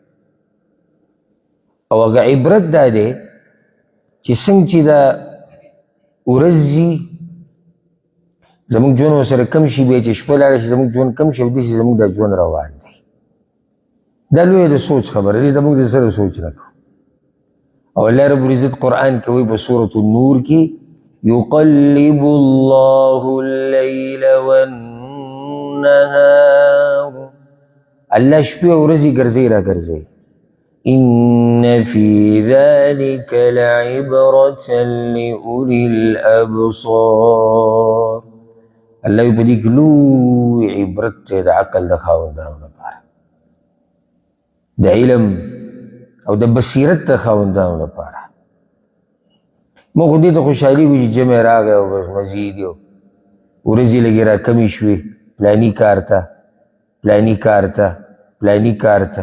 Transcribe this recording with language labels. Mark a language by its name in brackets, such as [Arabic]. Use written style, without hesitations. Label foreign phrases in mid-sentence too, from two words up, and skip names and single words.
[Pashto] او هغه عبرت دا دی چې څنګه چې دا ورځ ځي زموږ ژوند ورسره کم شي، بیا چې شپه لاړه شي زموږ ژوند کم شي، او داسې زموږ دا ژوند روان دی. دا لویه د سوچ خبره دی، دا موږ د سره سوچ نه کوو. او [Arabic] الله رب العزت [Pashto] قرآن کې وایي په سورة النور کې، [Arabic] يقلب الله الليل والنهار، [Pashto] الله شپې او ورځې ګرځي را ګرځي. [Arabic] إن في ذلك لعبرة لأولي الأبصار، [Pashto] الله په دې کې لوی عبرت دی د عقل د خاوندانو لپاره، د علم او د بصیرت د خاوندانو لپاره. موږ خو دې ته خوشحالېږو چې جمع راغی او بس مزید یو ورځې لږې را کمې شوې، پلاني کار ته پلاني کار ته پلاني کار ته.